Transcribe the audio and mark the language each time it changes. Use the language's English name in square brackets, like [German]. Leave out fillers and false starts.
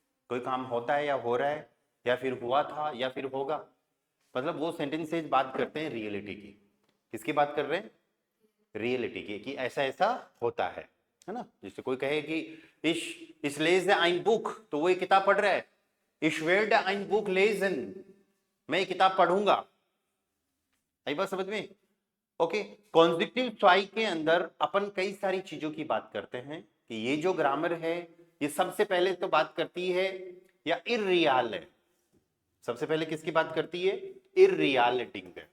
[Hindi] कोई काम होता है या हो रहा है या फिर हुआ था या फिर होगा, मतलब वो सेंटेंसेस बात करते हैं रियलिटी की। किसकी बात कर रहे हैं? रियलिटी की, कि ऐसा ऐसा होता है ना। जैसे कोई कहे कि इस लेज ein बुक, तो वो ये किताब पढ़ रहा है। [German] Ich werde ein Buch lesen, [Hindi] मैं ये किताब पढ़ूंगा। आई बात समझ में? ओके। कॉन्जिक्टिव स्वाई के अंदर अपन कई सारी चीजों की बात करते हैं कि ये जो ग्रामर है ये सबसे पहले तो बात करती है या इर्रियल है। सबसे पहले किसकी बात करती है? इर्रियलिटिंग।